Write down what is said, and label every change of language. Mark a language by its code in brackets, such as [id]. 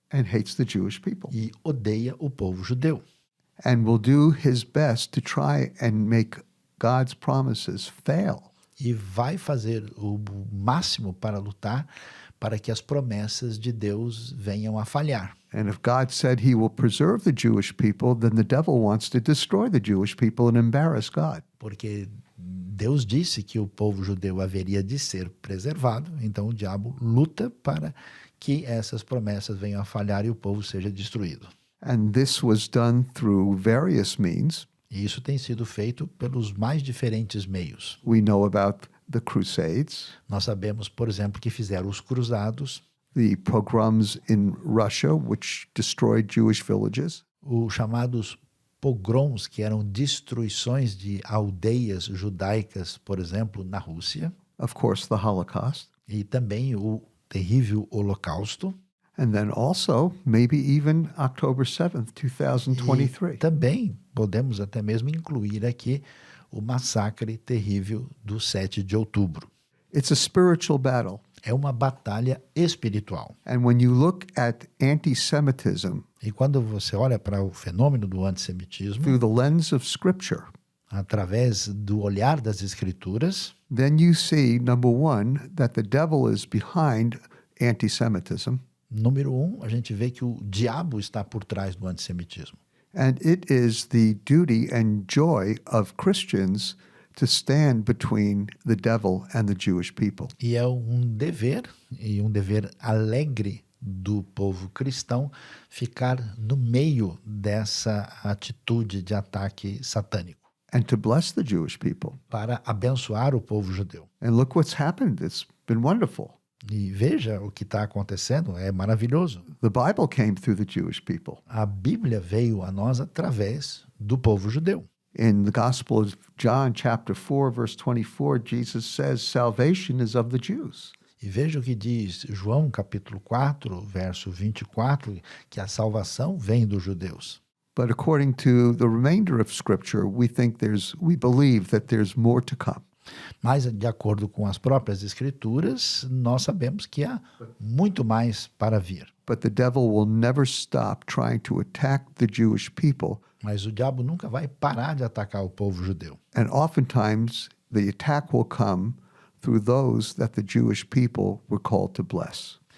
[en] And hates the Jewish people. [pt] e odeia o povo judeu. [en] And will do his best to try and make God's promises fail. [pt] E vai fazer o máximo para lutar para que as promessas de Deus venham a falhar. [en] And if God said he will preserve the Jewish people, then the devil wants to destroy the Jewish people and embarrass God. [pt] Porque Deus disse que o povo judeu haveria de ser preservado, então o diabo luta para que essas promessas venham a falhar e o povo seja destruído. [en] And this was done through various means. [pt] E isso tem sido feito pelos mais diferentes meios. [en] We know about the Crusades, [pt] Nós sabemos, por exemplo, que fizeram os cruzados, [en] the pogroms in Russia, which destroyed Jewish villages, [pt] os chamados pogroms, que eram destruições de aldeias judaicas, por exemplo, na Rússia, [en] of course, the Holocaust, [pt] e também o terrível Holocausto, [en] and then also maybe even October 7th, [pt] e [en] 2023. [pt] também podemos até mesmo incluir aqui o massacre terrível do 7 de outubro. [en] It's a spiritual battle. [pt] É uma batalha espiritual. [en] And when you look at anti-Semitism [pt] E quando você olha para o fenômeno do antissemitismo, [en] through the lens of Scripture, [pt] através do olhar das Escrituras, [en] then you see, number one, that the devil is behind anti-Semitism, [pt] número um, a gente vê que o diabo está por trás do antissemitismo. [en] and it is the duty and joy of Christians to stand between the devil and the Jewish people. [pt] E é um dever alegre do povo cristão ficar no meio dessa atitude de ataque satânico. [en] and to bless the Jewish people. [pt] para abençoar o povo judeu. [en] And look what's happened. It's been wonderful. [pt] E veja o que está acontecendo, é maravilhoso. [en] The Bible came through the Jewish people. [pt] A Bíblia veio a nós através do povo judeu. [en] In the Gospel of John, chapter 4, verse 24, Jesus says, salvation is of the Jews. [pt] E veja o que diz João, capítulo 4, verso 24, que a salvação vem dos judeus. [en] But according to the remainder of Scripture, we believe that there's more to come. [pt] Mas, de acordo com as próprias Escrituras, nós sabemos que há muito mais para vir. [en] But the devil will never stop trying to attack the Jewish people. [pt] Mas o diabo nunca vai parar de atacar o povo judeu. [en] And oftentimes, the attack will come through those that the Jewish people were called to bless.